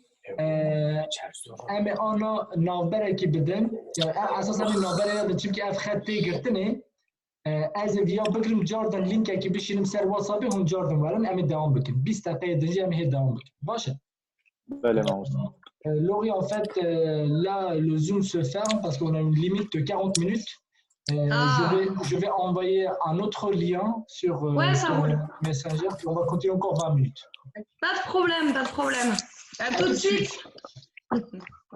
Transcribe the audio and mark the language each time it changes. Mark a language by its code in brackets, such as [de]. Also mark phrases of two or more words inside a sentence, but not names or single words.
[ku] Em ê ana navberekî bidin. Esas em ê navberê ya din çimkî ev xet tê girtinê ez ê vîya bigirim cardan linkekî bişînim ser WhatsAppê hûn cardan werin em ê devam bikin. 20 deqeyê din jî em ê hê devam bikin. Baş e? Belle Mamoste. [fr] Laurie, en fait, là, le Zoom se ferme parce qu'on a une limite de 40 minutes. Je vais envoyer un autre lien sur Ouais, ça ton roule. Messenger, puis on va continuer encore 20 minutes. Pas de problème, pas de problème. À tout de suite.